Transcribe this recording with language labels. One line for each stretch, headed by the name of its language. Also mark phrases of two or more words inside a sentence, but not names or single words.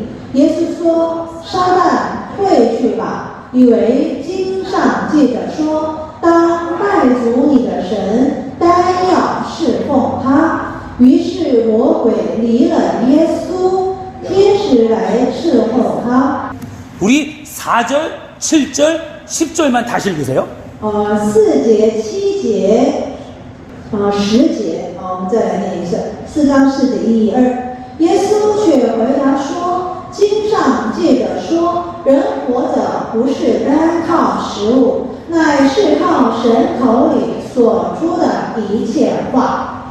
Chinese: 耶稣说：“撒旦，退去吧，因为经上记着说，当拜主你的神，单要侍奉他。” 于是魔鬼离了耶稣，天使来侍候他。
Korean: 우리 4절, 7절, 10절만 다시 읽으세요.
Chinese: 4 节、7节、10节，我们再来念一下4章4节1、2。耶稣却回答说：“经上记着说，人活着不是单靠食物，乃是靠神口里所出的一切话。”